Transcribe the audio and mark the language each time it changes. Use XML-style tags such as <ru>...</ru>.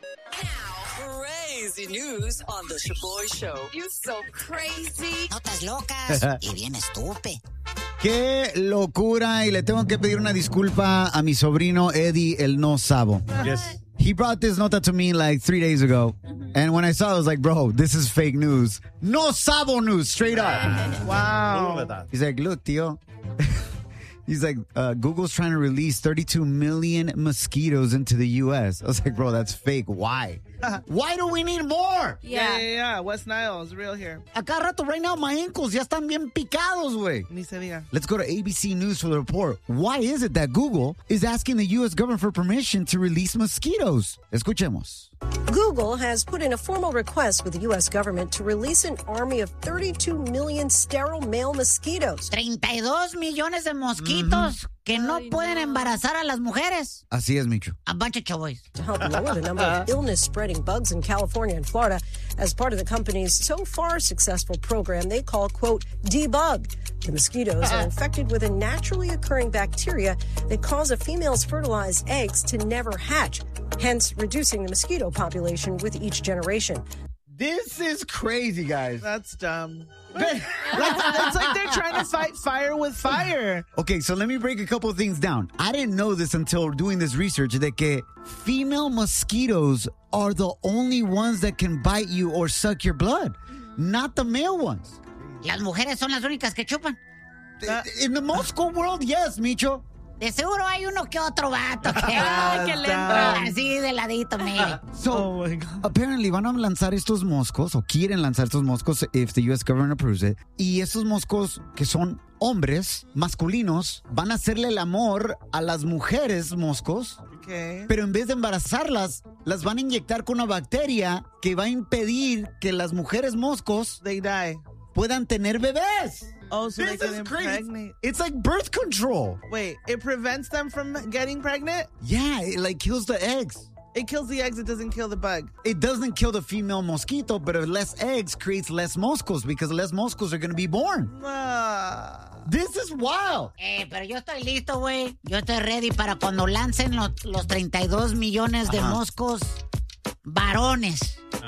<en>Crazy News on the Shaboy Show. You're so crazy.</en> <es>Notas locas y bien estúpido. ¡Qué locura! Y le tengo que pedir una disculpa a mi sobrino Eddie, el no sabo.</es> <en>Yes. He brought this nota to me like 3 days ago. Mm-hmm. And when I saw it, I was like, bro, this is fake news.</en> <es>No sabo</es> <en>news, straight up. Wow. He's like, look, tío. He's like, Google's trying to release 32 million mosquitoes into the U.S. I was like, bro, that's fake. Why? Why do we need more? Yeah. West Nile is real here.</en> <es>Acá rato,</es> <en>right now, my ankles</en> <es>ya están bien picados, güey. Ni se diga.</es> <en>Let's go to ABC News for the report. Why is it that Google is asking the U.S. government for permission to release mosquitoes?</en> <es>Escuchemos.</es> <en>Google has put in a formal request with the U.S. government to release an army of 32 million sterile male mosquitoes.</en> <es>32 millones de mosquitos. Mm-hmm. Que no pueden embarazar a las mujeres. Así es, Micho.</es> <en>A bunch of chavos. To help lower the number of illness-spreading bugs in California and Florida as part of the company's so far successful program they call, quote, debug. The mosquitoes are infected with a naturally occurring bacteria that cause a female's fertilized eggs to never hatch, hence reducing the mosquito population with each generation. This is crazy, guys. That's dumb. It's like they're trying to fight fire with fire. Okay, so let me break a couple of things down. I didn't know this until doing this research, that female mosquitoes are the only ones that can bite you or suck your blood, not the male ones.</en> <es>Las mujeres son las únicas que chupan.</es> <en>In the Moscow world, yes, Micho.</en> <es>De seguro hay uno que otro vato que le entra así de ladito, mire.</es> <en>So, oh my God. Apparently,</en> <es>van a lanzar estos moscos, o quieren lanzar estos moscos,</es> <en>if the U.S. government approves it.</en> <es>Y estos moscos, que son hombres masculinos, van a hacerle el amor a las mujeres moscos. Okay. Pero en vez de embarazarlas, las van a inyectar con una bacteria que va a impedir que las mujeres moscos</es> <en>they die.</en> <es>Puedan tener bebés.</es> <en>Oh, so this is crazy. It's like birth control. Wait, it prevents them from getting pregnant? Yeah, it like kills the eggs. It kills the eggs, it doesn't kill the bug. It doesn't kill the female mosquito, but less eggs creates less moscos because less moscos are going to be born. This is wild.</en> <es>Hey, pero yo estoy listo, güey. Yo estoy ready para cuando lancen los 32 millones de moscos varones.</es>